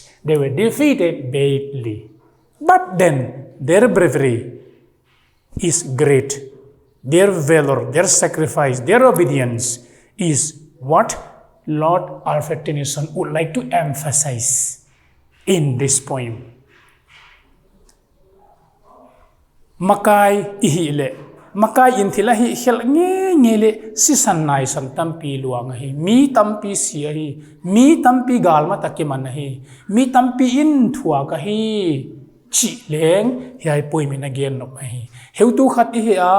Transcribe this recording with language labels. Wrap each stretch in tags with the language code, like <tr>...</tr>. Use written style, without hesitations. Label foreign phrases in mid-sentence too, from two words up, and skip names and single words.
<en>They were defeated badly. But then their bravery is great. Their valor, their sacrifice, their obedience is what Lord Alfred Tennyson would like to emphasize in this poem.</en> <pck>Makai ihile. Makai intilahi hel nge le sisan nai san tampi luang hi mi tampi sia hi mi tampi galma takiman hi mi tampi in thua ka hi chi leng hi poimin again no hi heutu khati hi a</pck>